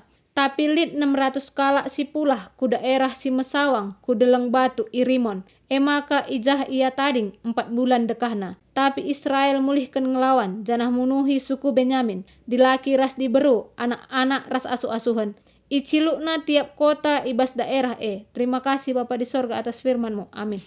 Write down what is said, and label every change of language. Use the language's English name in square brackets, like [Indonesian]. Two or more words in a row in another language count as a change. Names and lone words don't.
[Batak Karo] Tapi lit 600 kala si pulah ku daerah si mesawang ku deleng batu i Rimon. Maka ijah ia tading 4 bulan dekahna. [Indonesian] Tapi Israel [Batak Karo] mulihkan ngelawan janah munuhi suku Benyamin. Dilaki ras diberu [Indonesian] anak-anak [Batak Karo] ras asu-asuhan. Icilukna tiap kota ibas daerah [Indonesian] Terima kasih Bapa di sorga atas firman-Mu. Amin.